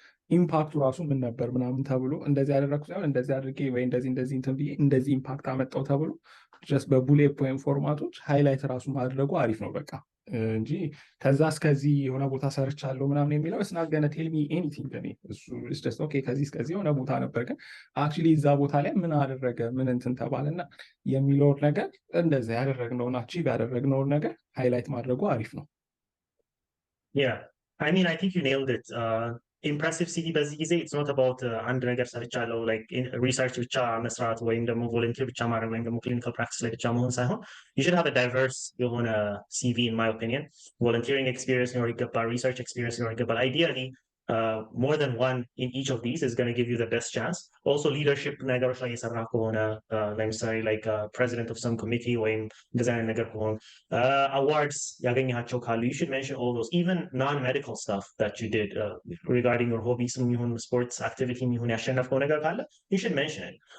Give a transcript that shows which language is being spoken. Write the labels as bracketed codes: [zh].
[am] ኢምፓክቱ ራሱ ምን ነበር ምናምን ተብሎ እንደዚህ ያደረግኩ ሳይሆን እንደዚህ አድርጌ ወይ እንደዚህ እንደዚህ እንትን ብዬ እንደዚህ ኢምፓክት አመጣው ተብሎ ጀስት በቡሌት ፖይንት ፎርማቶች ሃይላይት ራሱ ማድረጉ አሪፍ ነው በቃ እንጂ ከዛ እስከዚህ የሆነ ቦታ ሰርቻለሁ ምናምን የሚለው እስናት ገነ [en] ቴል ሚ ኤኒቲንግ [am] እኔ እሱ ጀስት ኦኬ ከዚህ እስከዚህ የሆነ ቦታ ነበር፣ ግን አክቹዋሊ እዛ ቦታ ላይ ምን አደረገ ምን እንትን ተባለና የሚለውን ነገር እንደዛ ያደረግነውን አቺቭ ያደረግነውን ነገር ሃይላይት ማድረጉ አሪፍ ነው። [en] Yeah, I mean, I think you nailed it. Impressive CV በዚህ ጊዜ it's not about አንድ ነገር ሰርቻለሁ like ሪሰርች ብቻ መስራት ወይም ደግሞ ቮለንቲር ብቻ ማድረግ ወይም ደግሞ ክሊኒካል ፕራክቲስ ላይ ብቻ መሆን ሳይሆን you should have a diverse የሆነ CV in my opinion. [am] ቮለንቲሪንግ ኤክስፒሪየንስ ሊኖር ይገባል፣ ሪሰርች ኤክስፒሪየንስ ሊኖር ይገባል። [en] ideally more than one in each of these is going to give you the best chance. Also leadership [am] ነገሮች ላይ የሰራ ከሆነ ለምሳሌ [en] like president of some committee [am] ወይም እንደዚህ አይነት ነገር ከሆነ [en] awards [am] ያገኘሃቸው ካሉ [en] you should mention all those, even non-medical stuff that you did regarding your hobbies የሚሆን sports activity የሚሆን [am] ያሸነፍከው ነገር ካለ [en] you should mention it.